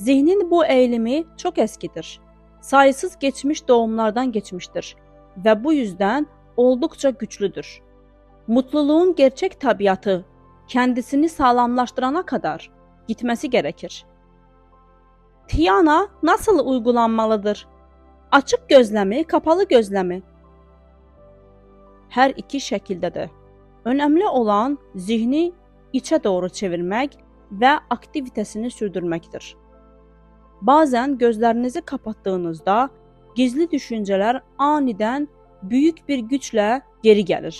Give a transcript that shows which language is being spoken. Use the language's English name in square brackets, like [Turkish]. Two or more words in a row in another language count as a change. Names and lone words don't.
[Turkish] Zihnin bu eğilimi çok eskidir. Sayısız geçmiş doğumlardan geçmiştir ve bu yüzden oldukça güçlüdür. Mutluluğun gerçek tabiatı kendisini sağlamlaştırana kadar gitmesi gerekir. Tiana nasıl uygulanmalıdır? Açık gözlemi, kapalı gözlemi? [Azerbaijani] Hər iki şəkildə də. Önəmli olan zihni içə doğru çevirmək və aktivitəsini sürdürməkdir. Bazen gözlərinizi kapatdığınızda gizli düşüncələr anidən büyük bir güclə geri gəlir.